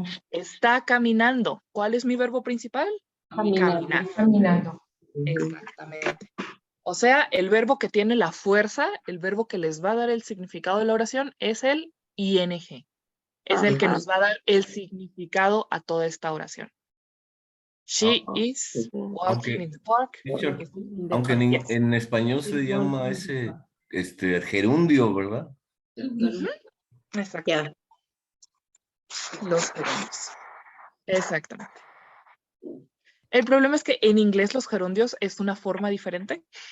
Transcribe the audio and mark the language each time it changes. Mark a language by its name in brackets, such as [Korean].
[Spanish] Está caminando. ¿Cuál es mi verbo principal? Caminar. Caminando. Exactamente. O sea, el verbo que tiene la fuerza, el verbo que les va a dar el significado de la oración es el ing. Es el que nos va a dar el significado a toda esta oración. [English] She is walking in the park. [Spanish] Teacher, aunque en español se llama ese gerundio, ¿verdad? Exacto. Los gerundios. Exactamente. El problema es que en inglés los gerundios es una forma diferente.